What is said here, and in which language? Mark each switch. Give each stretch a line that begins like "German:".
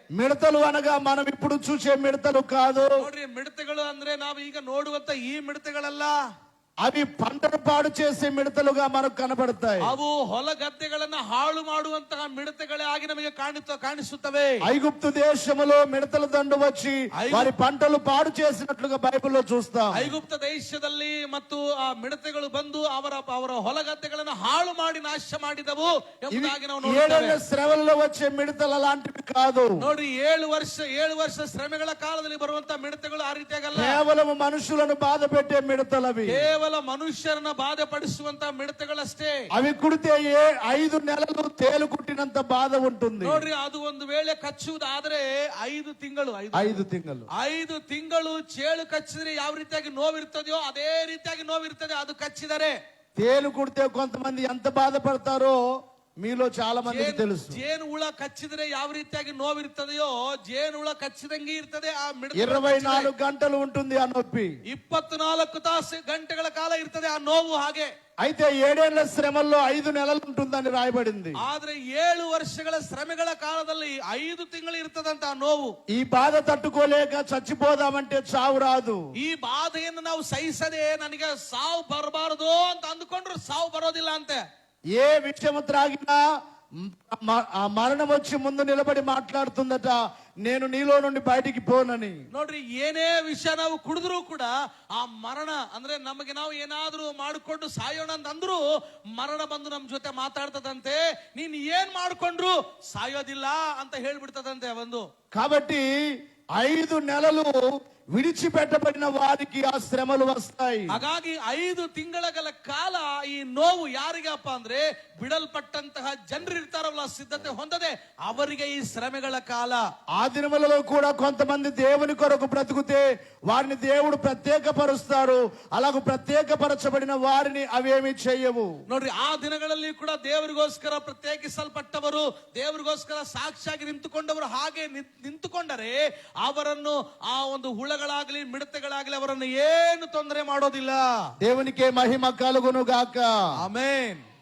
Telugu: మిడతలు అనగా మనం ఇప్పుడు చూసే మిడతలు కాదు.
Kannada: ನೋಡ್ರಿ, ಮಿಡತೆಗಳು ಅಂದ್ರೆ ನಾವು ಈಗ ನೋಡುವಂತ ಈ ಮಿಡತೆಗಳಲ್ಲ.
Telugu: అవి పంటను పాడు చేసే మిడతలుగా మనకు కనబడతాయి.
Kannada: ಅವು ಹೊಲ ಗದ್ದೆಗಳನ್ನ ಹಾಳು ಮಾಡುವಂತಹ ಮಿಡತೆಗಳೇ ಆಗಿ ನಮಗೆ ಕಾಣಿಸುತ್ತವೆ.
Telugu: ఐగుప్తు దేశములో మిడతల దండు వచ్చి వారి పంటలు పాడు చేసినట్లుగా బైబిల్లో చూస్తాం.
Kannada: ಐಗುಪ್ತ ದೇಶದಲ್ಲಿ ಮತ್ತು ಆ ಮಿಡತೆಗಳು ಬಂದು ಅವರ ಹೊಲ ಗದ್ದೆಗಳನ್ನು ಹಾಳು ಮಾಡಿ ನಾಶ ಮಾಡಿದವು ಎಂಬುದಾಗಿ ನಾವು ನೋಡುತ್ತೇವೆ.
Telugu: 7 శ్రమలలో వచ్చే మిడతలు అలాంటివి కాదు.
Kannada: ನೋಡ್ರಿ 7 ವರ್ಷ ಶ್ರಮೆಗಳ ಕಾಲದಲ್ಲಿ ಬರುವಂತ ಮಿಡತೆಗಳು ಆ ರೀತಿಯಾಗಲ್ಲ.
Telugu: కేవలం మనుషులను బాధ పెట్టే మిడతలవి.
Kannada: ಕೇವಲ ಮನುಷ್ಯರನ್ನ ಬಾಧೆ ಪಡಿಸುವಂತ ಮಿಡತೆಗಳಷ್ಟೇ.
Telugu: అవి కుడితే 5 నెలలు తేలు కుట్టినంత బాధ ఉంటుంది.
Kannada: ನೋಡ್ರಿ ಅದು ಒಂದು ವೇಳೆ ಕಚ್ಚುವುದಾದ್ರೆ 5 ತಿಂಗಳು 5 ತಿಂಗಳು ಚೇಳು ಕಚ್ಚಿದ್ರೆ ಯಾವ ರೀತಿಯಾಗಿ ನೋವಿರ್ತದೆಯೋ ಅದೇ ರೀತಿಯಾಗಿ ನೋವಿರ್ತದೆ ಅದು ಕಚ್ಚಿದರೆ.
Telugu: తేలు కుడితే కొంతమంది ఎంత బాధపడతారో మీలో చాలా మందికి తెలుసు.
Kannada: ಜೇನು ಹುಳ ಕಚ್ಚಿದ್ರೆ ಯಾವ ರೀತಿಯಾಗಿ ನೋವಿರ್ತದೆಯೋ ಜೇನು ಹುಳ ಕಚ್ಚಿದಂಗೆ ಇರ್ತದೆ ಆ ಮಿಡತೆ.
Telugu: 24 ಗಂಟలు ఉంటుంది ఆ నొప్పి.
Kannada: 24 ಗಂಟೆಗಳ ಕಾಲ ಇರ್ತದೆ ಆ ನೋವು. ಹಾಗೆ
Telugu: అయితే 7 ఏళ్ల శ్రమల్లో 5 నెలలు ఉంటుందని రాయబడింది.
Kannada: ಆದ್ರೆ 7 ವರ್ಷಗಳ ಶ್ರಮೆಗಳ ಕಾಲದಲ್ಲಿ 5 ತಿಂಗಳು ಇರ್ತದಂತ ಆ ನೋವು.
Telugu: ఈ బాధ తట్టుకోలేక చచ్చిపోదామంటే చావు రాదు.
Kannada: ಈ ಬಾಧೆಯನ್ನು ನಾವು ಸಹಿಸದೆ ನನಗೆ ಸಾವು ಬರಬಾರದು ಅಂತ ಅಂದುಕೊಂಡ್ರೆ ಸಾವು ಬರೋದಿಲ್ಲ ಅಂತೆ.
Telugu: ఏ విషయం త్రాగినా ఆ మరణం వచ్చి ముందు నిలబడి మాట్లాడుతుందట, నేను నీలో నుండి బయటికి పోనని.
Kannada: ನೋಡ್ರಿ, ಏನೇ ವಿಷಯ ನಾವು ಕುಡಿದ್ರು ಕೂಡ ಆ ಮರಣ ಅಂದ್ರೆ ನಮಗೆ ನಾವು ಏನಾದ್ರೂ ಮಾಡಿಕೊಂಡು ಸಾಯೋಣ ಅಂತಂದ್ರು ಮರಣ ಬಂದು ನಮ್ ಜೊತೆ ಮಾತಾಡ್ತದಂತೆ. ನೀನ್ ಏನ್ ಮಾಡ್ಕೊಂಡ್ರು ಸಾಯೋದಿಲ್ಲ ಅಂತ ಹೇಳ್ಬಿಡ್ತದಂತೆ ಒಂದು.
Telugu: కాబట్టి 5 నెలలు విడిచిపెట్టబడిన వారికి ఆ శ్రమలు వస్తాయి.
Kannada: ಹಾಗಾಗಿ 5 ತಿಂಗಳ ಕಾಲ ಈ ನೋವು ಯಾರಿಗಪ್ಪ ಅಂದ್ರೆ ಬಿಡಲ್ಪಟ್ಟಂತಹ ಜನರು ಇರ್ತಾರಲ್ಲ, ಸಿದ್ಧತೆ ಹೊಂದದೆ ಅವರಿಗೆ ಈ ಶ್ರಮೆಗಳ ಕಾಲ.
Telugu: ఆ దినములలో కూడా కొంతమంది దేవుని కొరకు బ్రతుకుతే వారిని దేవుడు ప్రత్యేకపరుస్తారు. అలాగ ప్రత్యేకపరచబడిన వారిని అవేమి చేయవు.
Kannada: ನೋಡ್ರಿ, ಆ ದಿನಗಳಲ್ಲಿ ಕೂಡ ದೇವರಿಗೋಸ್ಕರ ಪ್ರತ್ಯೇಕಿಸಲ್ಪಟ್ಟವರು, ದೇವರಿಗೋಸ್ಕರ ಸಾಕ್ಷಿಯಾಗಿ ನಿಂತುಕೊಂಡವರು ಹಾಗೆ ನಿಂತುಕೊಂಡರೆ ಅವರನ್ನು ಆ ಒಂದು ಹುಳಗಳಾಗಲಿ ಮಿಡತೆಗಳಾಗಲಿ ಅವರನ್ನು ಏನು ತೊಂದರೆ ಮಾಡೋದಿಲ್ಲ.
Telugu: దేవునికే మహిమ కలుగును గాక. ఆమేన్.